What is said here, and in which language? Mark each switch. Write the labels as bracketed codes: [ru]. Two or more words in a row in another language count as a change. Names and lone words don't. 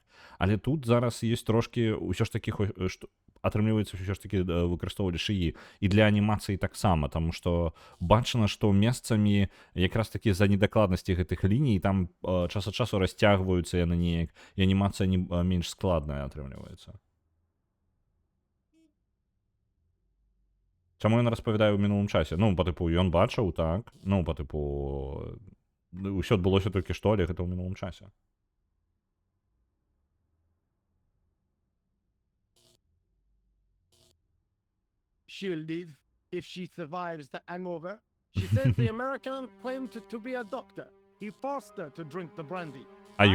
[be] Але тут зараз ёсць трошкі, ўсё ж такі, атрымліваецца ўсё ж такі выкарыстоўвалі шыі і для анімацыі таксама, таму што бачна, што месцамі якраз такі з-за недакладнасці гэтых ліній там час ад часу расцягваюцца яны неяк, і анімацыя менш складная атрымліваецца. Чаму ён распавядае ў мінулым часе? Ну, па тыпу, ён бачыў, так? Ну, па тыпу, ўсё адбылося толькі што, але гэта ў мінулым часе. [en] She'll live if she survives the hangover. She says the American claimed to be a doctor. He forced her to drink the brandy. А I can